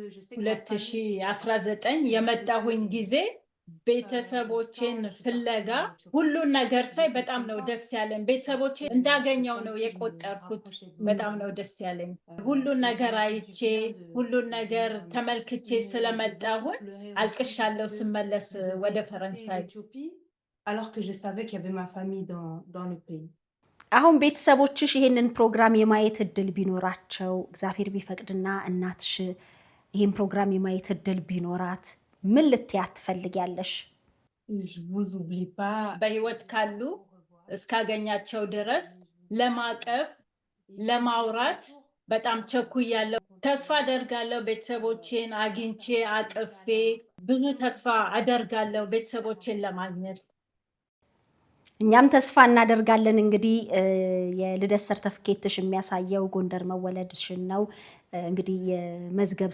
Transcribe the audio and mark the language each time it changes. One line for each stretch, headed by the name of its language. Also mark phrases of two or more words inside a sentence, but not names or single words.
Amharic: 2019 የመጣሁኝ ጊዜ ቤተሰቦቼን ፍለጋ ሁሉን ነገር ሳይ በጣም ነው ደስ ያለኝ። ቤተሰቦቼ እንዳገኘው ነው የቆጠርኩት። በጣም ነው ደስ ያለኝ። ሁሉን ነገር አይቼ ሁሉን ነገር ተመልክቼ ስለመጣሁኝ አልቅሻለሁ ስመለስ ወደ ፈረንሳይ።
French: alors que je savais qu'il y avait ma famille dans le pays.
Amharic: አሁን ቤተሰቦችሽ ይሄንን ፕሮግራም የማየት እድል ቢኖራቸው እግዚአብሔር ቢፈቅድና እናትሽ ይሄን ፕሮግራም የማየት እድል ቢኖራት ምን ልትያት ትፈልጊያለሽ?
French: Je vous oublie pas.
Amharic: በህይወት ካሉ እስካገኛቸው ድረስ ለማቀፍ ለማውራት በጣም ቸኩያለሁ። ተስፋ አደርጋለሁ ቤተሰቦቼን አግኝቼ አቅፌ ብዙ ተስፋ አደርጋለሁ ቤተሰቦቼን ለማግኘት። እኛም ተስፋ እናደርጋለን። እንግዲህ የልደት ሰርተፍኬትሽ የሚያሳየው ጎንደር መወለድሽን ነው። እንግዲህ የመዝገብ